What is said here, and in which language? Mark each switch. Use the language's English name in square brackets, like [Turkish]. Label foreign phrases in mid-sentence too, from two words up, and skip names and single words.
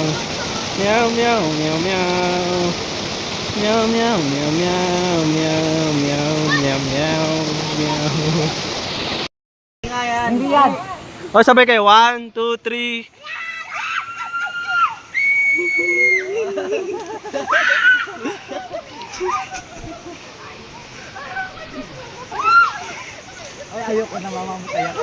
[Filipino] Meow meow meow meow. Meow meow meow meow meow meow meow meow meow. Hindi yan. Oh, sabay kayo. 1, 2, 3. Ay, ayoko na mamamatay ako.